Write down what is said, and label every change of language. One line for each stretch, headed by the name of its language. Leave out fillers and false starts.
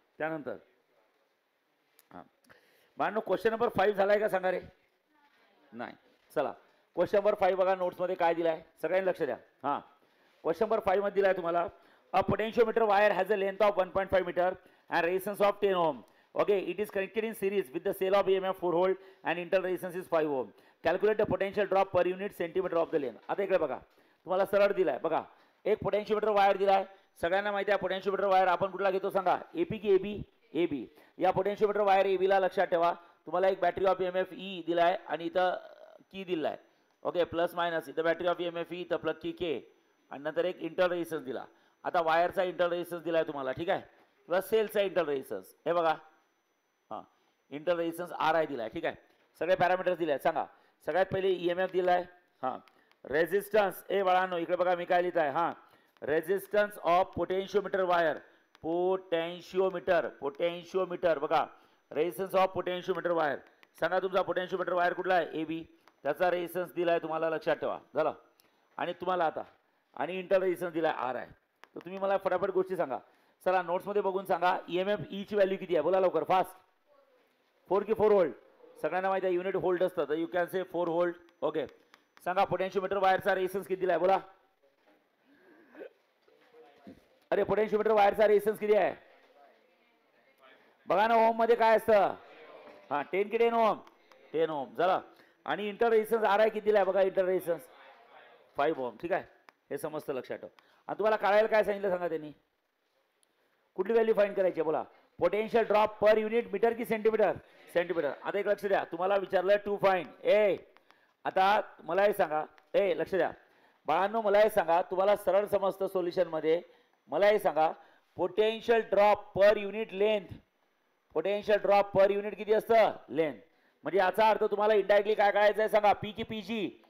Marathi: त्यानंतर हां बाळांनो क्वेश्चन नंबर 5 झालाय का सांगा रे. नाही. चला क्वेश्चन नंबर 5 बघा नोट्समध्ये काय दिलाय सगळ्यांनी लक्ष द्या. हां क्वेश्चन नंबर 5 मध्ये दिलाय तुम्हाला
English: A potentiometer wire has a length of 1.5 metre and resistance of 10 ohm. Okay, it is connected in series with the cell of EMF 4 volt and internal resistance is 5 ohm. Calculate the potential drop per unit centimeter of the length.
Marathi: आता इकडे बघा तुम्हाला सरळ दिलाय बघा. एक potentiometer wire दिलाय. सगळ्यांना माहिती आहे पोटेन्शियोमीटर वायर आपण कुठला घेतो सांगा. एपी की एबी. एबी. या पोटेन्शियोमीटर वायर एबी ला लक्षात ठेवा. तुम्हाला एक बॅटरी ऑफ EMF ई दिलाय आणि इथं की दिलाय. ओके प्लस मायनस इथं बॅटरी ऑफ EMF ई इथं प्लस की के आणि नंतर एक इंटरनल रेजिस्टन्स दिला. आता वायरचा इंटरनल रेजिस्टन्स दिलाय तुम्हाला ठीक आहे. किंवा सेलचा इंटरनल रेजिस्टन्स हे बघा. हां इंटरनल रेजिस्टन्स आर आय दिलाय ठीक आहे. सगळे पॅरामीटर्स दिले आहेत सांगा. सगळ्यात पहिले EMF दिलाय. हां रेजिस्टन्स ए बाळांनो इकडे बघा मी काय लिहित आहे. हां
English: Resistance of potentiometer wire.
Marathi: Potentiometer बघा रेजिस्टन्स ऑफ पोटेन्शियोमीटर वायर. सांगा तुमचा पोटेन्शियोमीटर वायर कुठला आहे एबी. त्याचा रेजिस्टन्स दिलाय तुम्हाला लक्षात ठेवा झाला. आणि तुम्हाला आता आणि इंटरनल रेजिस्टन्स दिलाय आर आय. तर तुम्ही मला फटाफट गोष्टी सांगा. चला नोट्समध्ये बघून सांगा EMF ई ची व्हॅल्यू किती आहे बोला लवकर फास्ट. 4 की 4 व्होल्ट. सगळ्यांना माहिती आहे युनिट व्होल्ट असतं तर
English: You can say 4 volt.
Marathi: Okay सांगा पोटेन्शियोमीटर वायरचा रेजिस्टन्स किती दिलाय बोला. अरे पोटेन्शियोमीटर वायरचा रेजिस्टन्स किती आहे बघा ना. ओम मध्ये काय असतं. हां 10 की 10 ओम 10 ओम झाला. आणि इंटर रेजिस्टन्स आर आय किती दिलाय बघा. इंटर रेजिस्टन्स 5 ओम ठीक आहे. हे समजतं लक्षात ठेव. आणि तुम्हाला काढायला काय सांगितलं सांगा त्यांनी. कुठली व्हॅल्यू फाइंड करायची बोला. Potential drop per unit metre की सेंटीमीटर. सेंटीमीटर. आता एक लक्ष द्या तुम्हाला विचारलंय
English: To find.
Marathi: आता मला हे सांगा लक्ष द्या बाळांनो मला हे सांगा तुम्हाला सरळ समजतं सोल्युशन मध्ये. मला हे सांगा potential drop per unit length. Potential drop per unit किती असतं लेंथ. म्हणजे याचा अर्थ तुम्हाला इंडायरेक्टली काय करायचं आहे सांगा. पी की पीजी.